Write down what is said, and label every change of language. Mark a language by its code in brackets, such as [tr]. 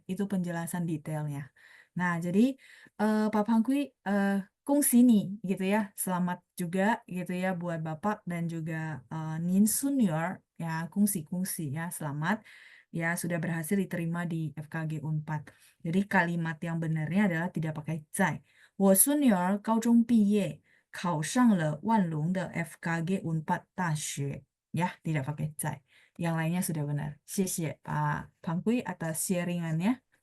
[id] Itu penjelasan detailnya. Nah jadi Pak Pangkui kongsi nih gitu ya. Selamat juga gitu ya buat Bapak dan juga Nin Senior ya kongsi-kongsi ya selamat ya sudah berhasil diterima di FKG Unpad. Jadi kalimat yang benarnya adalah tidak pakai cai. [zh] 我孙女儿高中毕业，考上了万隆的 FKG Unpad 大学。 [id] Ya, tidak pakai cai. Yang lainnya sudah benar. Xie Pak Pangkui atas sharingannya.